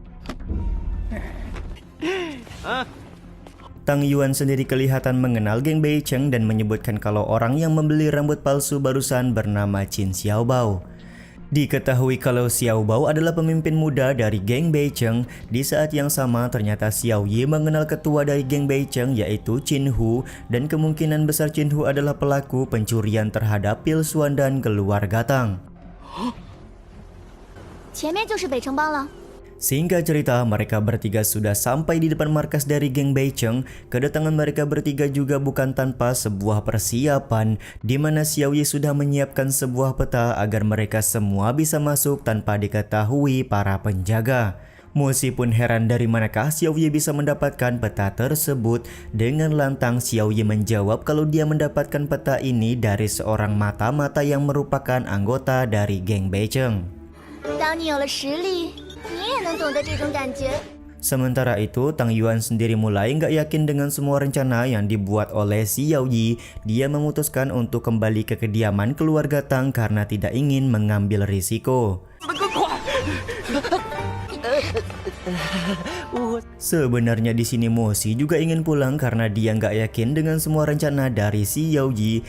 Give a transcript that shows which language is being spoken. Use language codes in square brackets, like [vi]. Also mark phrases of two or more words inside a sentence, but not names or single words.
[id] Tang Yuan sendiri kelihatan mengenal geng Beicheng dan menyebutkan kalau orang yang membeli rambut palsu barusan bernama Qin Xiaobao. Diketahui kalau Xiaobao adalah pemimpin muda dari geng Beicheng. Di saat yang sama ternyata Xiao Yi mengenal ketua dari geng Beicheng yaitu Qin Hu, dan kemungkinan besar Qin Hu adalah pelaku pencurian terhadap pil Xuan dan keluarga Tang. [zh] 前面就是北城帮了。 [id] Singkat cerita, mereka bertiga sudah sampai di depan markas dari geng Beicheng. Kedatangan mereka bertiga juga bukan tanpa sebuah persiapan, di mana Xiao Yi sudah menyiapkan sebuah peta agar mereka semua bisa masuk tanpa diketahui para penjaga. Moshi pun heran dari manakah Xiao Yi bisa mendapatkan peta tersebut. Dengan lantang Xiao Yi menjawab kalau dia mendapatkan peta ini dari seorang mata-mata yang merupakan anggota dari geng Beicheng. [zh] 当你有了实力，你也能懂得这种感觉。 [id] Sementara itu, Tang Yuan sendiri mulai nggak yakin dengan semua rencana yang dibuat oleh Xiao Yi. Dia memutuskan untuk kembali ke kediaman keluarga Tang karena tidak ingin mengambil risiko. Sebenarnya di sini Moshi juga ingin pulang karena dia nggak yakin dengan semua rencana dari Xiao Yi.